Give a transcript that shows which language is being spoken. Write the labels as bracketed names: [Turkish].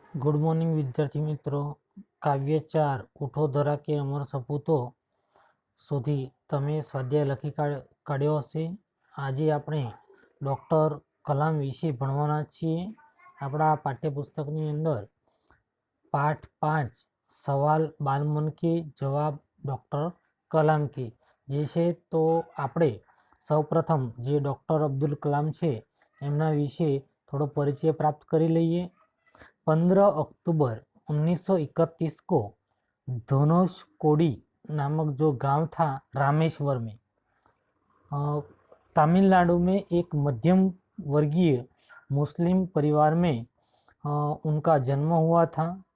[Hindi] Good morning विद्यार्थी मित्रों। काव्य 4 उठो धरा के अमर सपूतो [Gujarati] સુધી તમે સ્વાધ્યાય લખી કાઢ્યો હશે। આજે આપણે ડૉક્ટર કલામ વિશે ભણવાના છીએ। આપણા પાઠ્યપુસ્તકની અંદર પાઠ 5 સવાલ બાલમન કે જવાબ ડૉક્ટર કલામ કે જે છે, તો આપણે સૌપ્રથમ જે ડૉક્ટર અબ્દુલ કલામ છે એમના વિશે થોડો પરિચય પ્રાપ્ત કરી લઈએ। [Hindi] 15 अक्टूबर 1931 को धनुषकोडी नामक जो गांव था रामेश्वर में, तमिलनाडु में एक मध्यम वर्गीय मुस्लिम परिवार में उनका जन्म हुआ था।